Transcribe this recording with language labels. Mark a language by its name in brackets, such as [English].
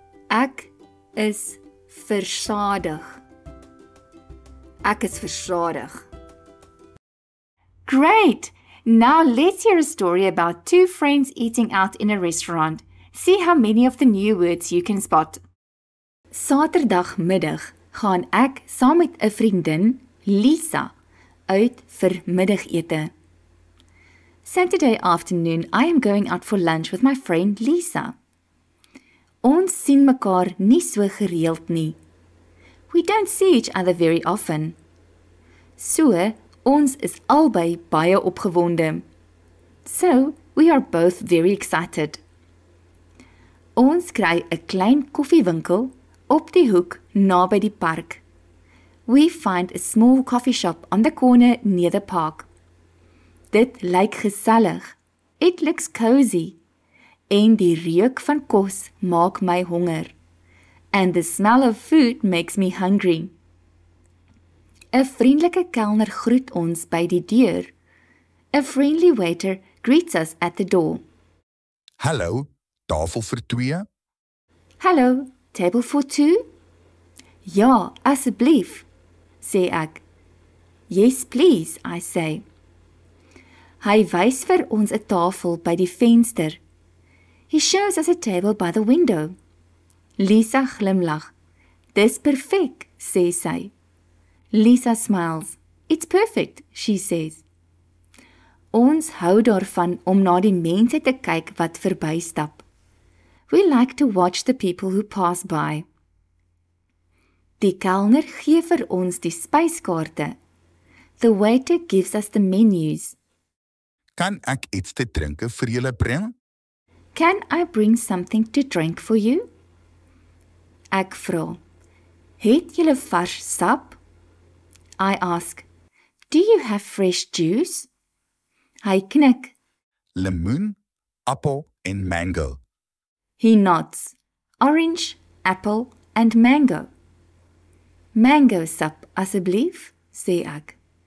[Afrikaans] Ek is versadig. Ek is versadig. [English] Great! Now let's hear a story about two friends eating out in a restaurant. See how many of the new words you can spot. [Afrikaans] Saterdagmiddag gaan ek saam met 'n vriendin, Lisa, uit vir middagete. [English] Saturday afternoon, I am going out for lunch with my friend Lisa. [Afrikaans] Ons sien mekaar nie so gereeld nie. [English] We don't see each other very often. [Afrikaans] So, ons is albei baie opgewonde. [English] So, we are both very excited. [Afrikaans] Ons kry 'n klein koffiewinkel op die hoek naby die park. [English] We find a small coffee shop on the corner near the park. [Afrikaans] Dit lyk gesellig. [English] It looks cozy. [Afrikaans] En die reuk van kos maak my honger. [English] And the smell of food makes me hungry. [Afrikaans] 'n Vriendelike kelner groet ons by die deur. [English] A friendly waiter greets us at the door. [Afrikaans] Hallo, tafel vir 2? [English] Hallo, table for 2? [Afrikaans] Ja, asseblief, sê ek. [English] Yes, please, I say. [Afrikaans] Hy wys vir ons 'n tafel by die venster. [English] He shows us a table by the window. [Afrikaans] Lisa glimlag. Dis perfek, sê sy. [English] Lisa smiles. It's perfect, she says. [Afrikaans] Ons hou daarvan om na die mense te kyk wat verbystap. [English] We like to watch the people who pass by. [Afrikaans] Die kelner gee vir ons die spyskaarte. [English] The waiter gives us the menus. [Afrikaans] Kan ek iets te drinke vir julle bring? [English] Can I bring something to drink for you? [Afrikaans] Ek vra, het julle vars sap? [English] I ask, do you have fresh juice? [Afrikaans] Hy knik. Lemoen, appel en mango. [English] He nods. Orange, apple and mango. [Afrikaans] Mango sap, asseblief, sê ek.